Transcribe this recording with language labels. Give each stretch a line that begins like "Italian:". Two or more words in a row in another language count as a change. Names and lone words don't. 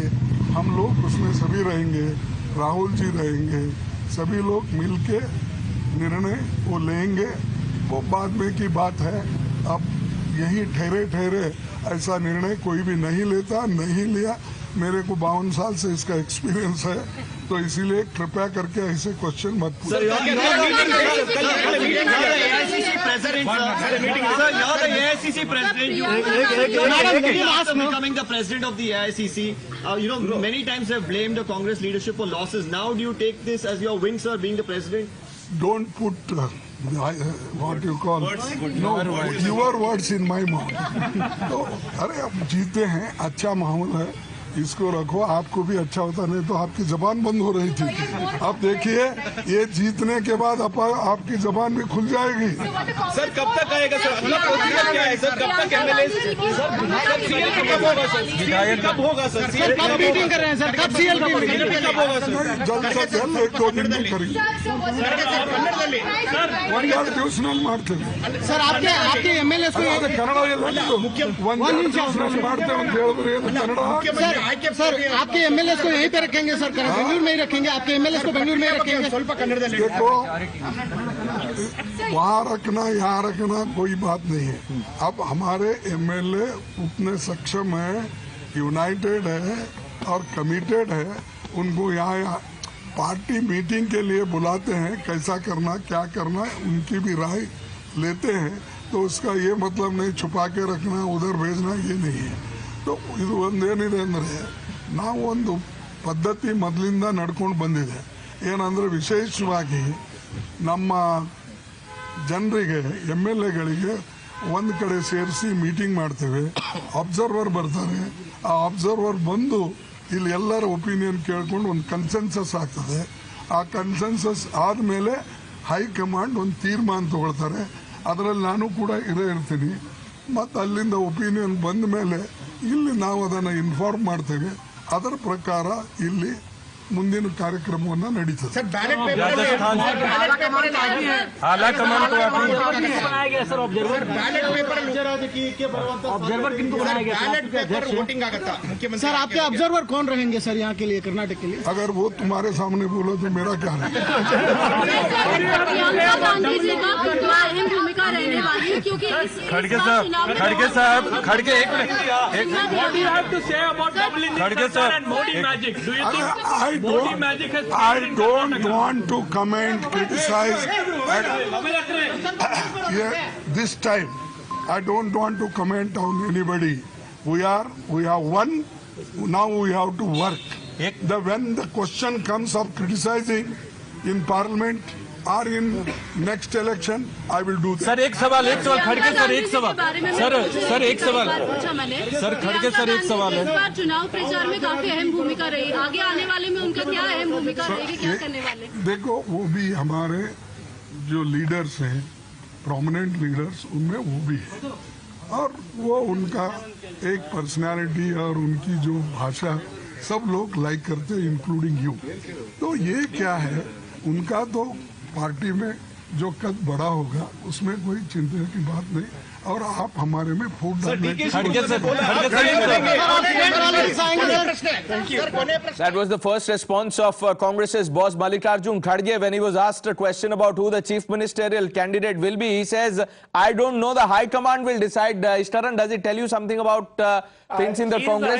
Hindi: हम लोग उसमें सभी रहेंगे, राहुल जी रहेंगे, सभी लोग मिलके निर्णय वो लेंगे। वो बाद में की बात है। अब यही ठहरे ठहरे ऐसा निर्णय कोई भी नहीं लेता, नहीं लिया। मेरे को 52 साल से इसका एक्सपीरियंस है, तो इसीलिए कृपया करके ऐसे क्वेश्चन मत पूछिए।
English: Becoming the president of the AICC, many times have blamed the Congress leadership for losses. Now, do you take this as your win, sir, being the president? Don't put what you call your words in my mouth.
Hindi: तो अरे अब जीते हैं, अच्छा माहौल है, इसको रखो। आपको भी अच्छा होता, नहीं तो आपकी जबान बंद हो रही थी। अब देखिए ये जीतने के बाद आपकी जबान भी खुल जाएगी। सर कब तक आएगा सर? क्या है सर? कब तक एमएलए कब होगा सर? कब मीटिंग कर रहे हैं सर? कब सीएल की मीटिंग कब होगा सर? जल्द से जल्द 1-2 दिन में करेंगे
Kannada: ಟ್ಯೂಷನಲ್ಲಿ ಮಾಡ್ತೇವೆ
Hindi: ಸರ್ आपके एमएलए को
Kannada: ಕನ್ನಡ ಟ್ಯೂಷನಲ್ಲಿ ಮಾಡ್ತೇವೆ ಅಂತ ಹೇಳಿದ್ರೆ ಕನ್ನಡ
Hindi: सर आपके एमएलए को यहीं पे रखेंगे सर? बेंगलुरु में ही रखेंगे? आपके एमएलए को बेंगलुरु में रखेंगे? देखो वहाँ रखना यहाँ रखना कोई बात नहीं है। अब हमारे एमएलए उतने सक्षम है, यूनाइटेड है और कमिटेड है। उनको यहाँ पार्टी मीटिंग के लिए बुलाते हैं, कैसा करना क्या करना उनकी भी राय लेते हैं। तो उसका ये मतलब नहीं छुपा के रखना उधर भेजना ये नहीं है।
Kannada: तो ಇದು ಒಂದೇನಿದೆ ಅಂದರೆ ನಾವು ಒಂದು ಪದ್ಧತಿ ಮೊದಲಿಂದ ನಡ್ಕೊಂಡು ಬಂದಿದೆ। ಏನಂದರೆ ವಿಶೇಷವಾಗಿ ನಮ್ಮ ಜನರಿಗೆ ಎಮ್ಎಲ್ಎಗಳಿಗೆ ಒಂದು ಕಡೆ ಸೇರಿಸಿ ಮೀಟಿಂಗ್ ಮಾಡ್ತೇವೆ, ಅಬ್ಸರ್ವರ್ ಬರ್ತಾರೆ, ಆ ಅಬ್ಸರ್ವರ್ ಬಂದು ಇಲ್ಲಿ ಎಲ್ಲರ ಒಪಿನಿಯನ್ ಕೇಳ್ಕೊಂಡು ಒಂದು ಕನ್ಸೆನ್ಸಸ್ ಆಗ್ತದೆ। ಆ ಕನ್ಸೆನ್ಸಸ್ ಆದಮೇಲೆ ಹೈಕಮಾಂಡ್ ಒಂದು ತೀರ್ಮಾನ ತಗೊಳ್ತಾರೆ, ಅದರಲ್ಲಿ ನಾನು ಕೂಡ ಇರ್ತೀನಿ। ಮತ್ತು ಅಲ್ಲಿಂದ ಒಪಿನಿಯನ್ ಬಂದ ಮೇಲೆ ಇಲ್ಲಿ ನಾವು ಅದನ್ನು ಇನ್ಫಾರ್ಮ್ ಮಾಡ್ತೇವೆ, ಅದರ ಪ್ರಕಾರ ಇಲ್ಲಿ ಮುಂದಿನ ಕಾರ್ಯಕ್ರಮವನ್ನು ನಡೀತದೆ।
Hindi: सर
English: ballot paper voting
Hindi: आगता मुख्यमंत्री सर आपके ऑब्जर्वर कौन रहेंगे सर यहाँ के लिए कर्नाटक के लिए? अगर वो तुम्हारे सामने बोलो तो मेरा क्या है? भूमिका रहने वाली है क्योंकि खड़गे साहब खड़गे एक मिनट खड़गे साहब मोदी मैजिक
English: I don't want to comment, criticize. This time, I don't want to comment on anybody. We have won. Now we have to work. When the question comes of criticizing in Parliament or in next election, I will do that.
Hindi: सर एक सवाल खड़गे सर एक सवाल सर एक सवाल सर खड़गे सर एक सवाल है। इस बार चुनाव प्रचार में काफी अहम भूमिका रही, आगे आने वाले में उनका क्या अहम भूमिका रहेगी, क्या करने वाले? देखो वो भी हमारे जो लीडर्स हैं,
English: prominent leaders,
Hindi: उनमें वो भी है और वो उनका एक पर्सनालिटी और उनकी जो भाषा सब लोग लाइक करते हैं,
English: including you.
Hindi: तो ये क्या है, उनका तो पार्टी में जो कद बड़ा होगा उसमें कोई चिंता की बात नहीं, और आप हमारे में फूट डालने
English: That was the first response of Congress's boss Mallikarjun Kharge when he was asked a question about who the chief ministerial candidate will be. He says, I don't know, the High Command will decide. Ishtaran, does it tell you something about things in the Congress?